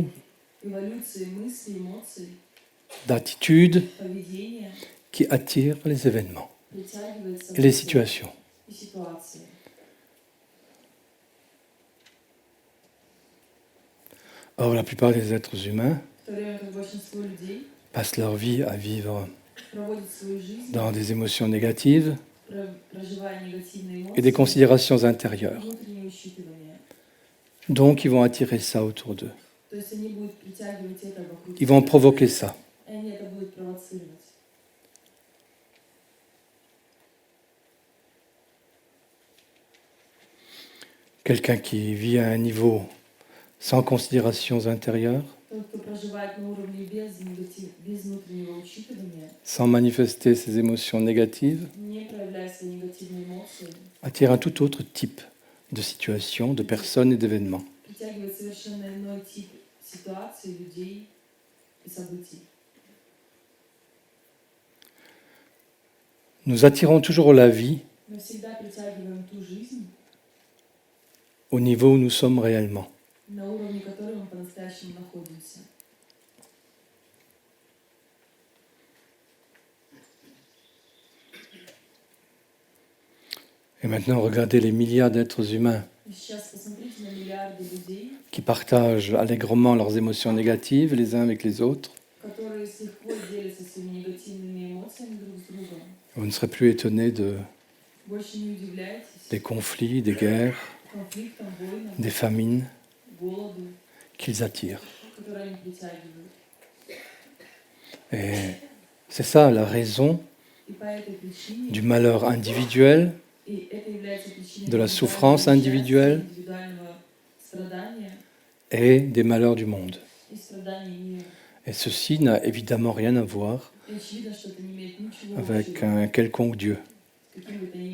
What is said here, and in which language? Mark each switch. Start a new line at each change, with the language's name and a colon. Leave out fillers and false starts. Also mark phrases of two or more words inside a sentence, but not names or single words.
Russian: эволюции мыслей, эмоций,
French: d'attitude
Russian: поведения,
French: qui attire les événements
Russian: притягивает
French: et les
Russian: события
French: situations.
Russian: и ситуации.
French: Or, la plupart des êtres humains
Russian: В то время как большинство людей
French: passent leur vie à vivre
Russian: проводят свою жизнь,
French: dans des émotions négatives
Russian: проживая негативные
French: et des
Russian: эмоции,
French: considérations intérieures.
Russian: внутреннее учитывание.
French: Donc, ils vont attirer ça autour d'eux.
Russian: То есть они будут притягивать это вокруг
French: Ils vont
Russian: себя,
French: provoquer ça.
Russian: и они это будут провоцировать.
French: Quelqu'un qui vit à un niveau sans considérations intérieures,
Russian: Тот, кто проживает на уровне без внутреннего учитывания,
French: sans manifester ses émotions négatives,
Russian: не проявляя свои негативные эмоции,
French: attire un tout autre type de situation, de personnes et d'événements.
Russian: притягивает совершенно иной тип ситуаций, людей и событий.
French: Nous attirons toujours la vie
Russian: Мы всегда притягиваем ту жизнь,
French: au niveau où nous sommes réellement.
Russian: на уровне которой мы по-настоящему находимся.
French: Et maintenant, regardez les milliards d'êtres humains
Russian: И сейчас посмотрите на миллиарды людей,
French: qui partagent allègrement leurs émotions négatives les uns avec les autres.
Russian: которые с лихвой делятся своими негативными эмоциями друг с другом.
French: Vous ne serez plus étonnés
Russian: Больше не удивляйтесь
French: des conflits, des guerres,
Russian: конфликтам, войнам,
French: des famines
Russian: голоду,
French: qu'ils attirent.
Russian: которые они притягивают.
French: Et c'est ça la raison
Russian: И по этой причине,
French: du malheur individuel,
Russian: и это является причиной
French: de la souffrance individuelle
Russian: индивидуального страдания
French: et des malheurs du monde.
Russian: и страданий мира.
French: Et ceci n'a évidemment rien à voir
Russian: И очевидно, что это не имеет ничего
French: avec
Russian: общего
French: un quelconque Dieu.
Russian: с каким-либо